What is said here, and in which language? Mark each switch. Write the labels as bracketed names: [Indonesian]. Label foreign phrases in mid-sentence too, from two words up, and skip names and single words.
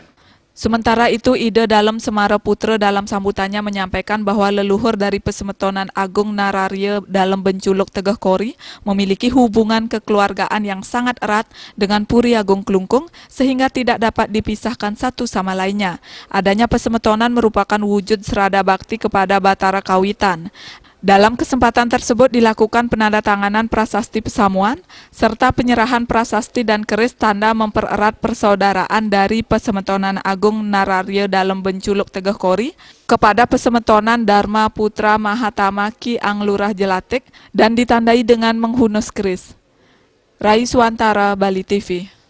[Indonesian] Sementara itu, Ida Dalem Semaro Putra dalam sambutannya menyampaikan bahwa leluhur dari Pesemetonan Agung Nararia dalam Benculuk Tegah Kori memiliki hubungan kekeluargaan yang sangat erat dengan Puri Agung Kelungkung sehingga tidak dapat dipisahkan satu sama lainnya. Adanya Pesemetonan merupakan wujud serada bakti kepada Batara Kawitan. Dalam kesempatan tersebut dilakukan penandatanganan prasasti pesamuan serta penyerahan prasasti dan keris tanda mempererat persaudaraan dari Pesemetonan Agung Nararia dalam Benculuk Tegah Kori kepada Pesemetonan Dharma Putra Mahatama Ki Anglurah Jelatik dan ditandai dengan menghunus keris. Rai Suantara, Bali TV.